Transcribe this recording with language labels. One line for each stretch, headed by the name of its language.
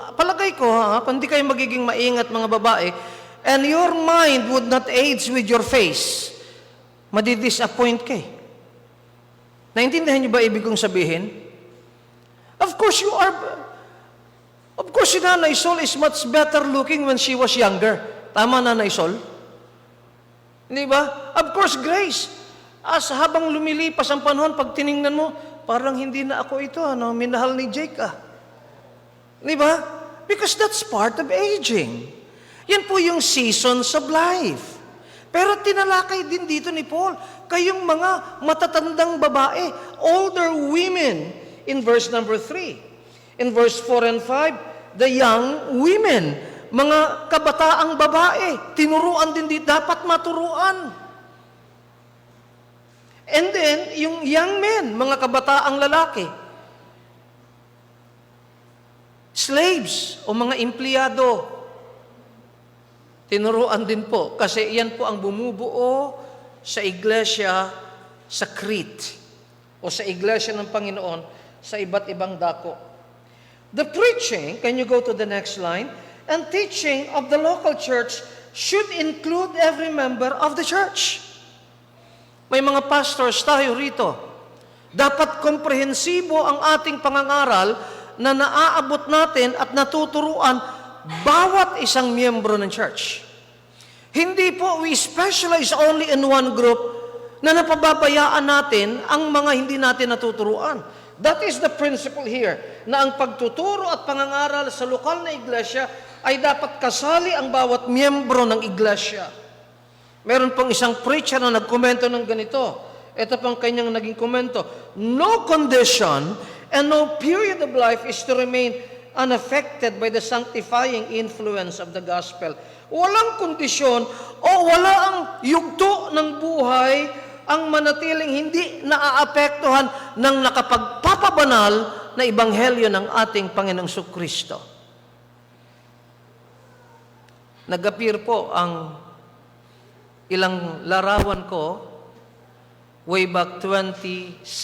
Filipino: Palagay ko, hindi kayo magiging maingat mga babae,
English: and your mind would not age with your face.
Filipino: Madidisappoint ka eh. Naintindihan niyo ba ibig kong sabihin?
English: Of course, si Nanay Sol is much better looking when she was younger.
Filipino: Tama, Nanay Sol? Hindi ba?
English: Of course,
Filipino: Grace. As habang lumilipas ang panahon, pag tiningnan mo, parang hindi na ako ito, minahal ni Jake Di ba?
English: Because that's part of aging.
Filipino: Yan po yung
English: seasons of life.
Filipino: Pero tinalakay din dito ni Paul, kayong mga matatandang babae, older women, in verse number 3.
English: In verse 4 and 5, the young women,
Filipino: mga kabataang babae, tinuruan din dito, dapat maturuan. And then, yung young men, mga kabataang lalaki, slaves o mga empleyado, tinuruan din po. Kasi yan po ang bumubuo sa iglesia sa Crete o sa iglesia ng Panginoon sa iba't ibang dako.
English: The preaching, can you go to the next line? And teaching of the local church should include every member of the church.
Filipino: May mga pastors tayo rito. Dapat komprehensibo ang ating pangangaral na naaabot natin at natuturuan bawat isang miyembro ng church. Hindi po
English: we specialize only in one group
Filipino: na napababayaan natin ang mga hindi natin natuturuan.
English: That is the principle here,
Filipino: na ang pagtuturo at pangangaral sa lokal na iglesia ay dapat kasali ang bawat miyembro ng iglesia. Meron pang isang preacher na nagkomento ng ganito. Ito pang kanyang naging komento.
English: No condition and no period of life is to remain unaffected by the sanctifying influence of the gospel.
Filipino: Walang kondisyon o wala ang yugto ng buhay ang manatiling hindi naaapektuhan ng nakapagpapabanal na ebanghelyo ng ating Panginoong Kristo. Nag-appear po ang ilang larawan ko way back 27.